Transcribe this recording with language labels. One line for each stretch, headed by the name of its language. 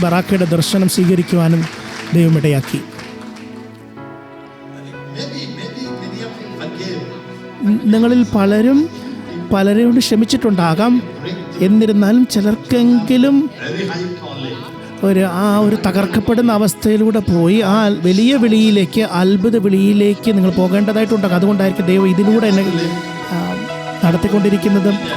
Malayalam: ബറാക്കയുടെ ദർശനം സ്വീകരിക്കുവാനും ദൈവം ഇടയാക്കി.
English: maybe many of you forgave.
Malayalam: നിങ്ങളിൽ പലരെയോട് ക്ഷമിച്ചിട്ടുണ്ടാകാം. എന്നിരുന്നാലും ചിലർക്കെങ്കിലും
English: Very high calling.
Malayalam: ഒരു തകർക്കപ്പെടുന്ന അവസ്ഥയിലൂടെ പോയി ആ വലിയ വിളിയിലേക്ക്, അത്ഭുത വിളിയിലേക്ക് നിങ്ങൾ പോകേണ്ടതായിട്ടുണ്ടാകും. അതുകൊണ്ടായിരിക്കും ദൈവം ഇതിലൂടെ എന്നെ നടത്തിക്കൊണ്ടിരിക്കുന്നത്.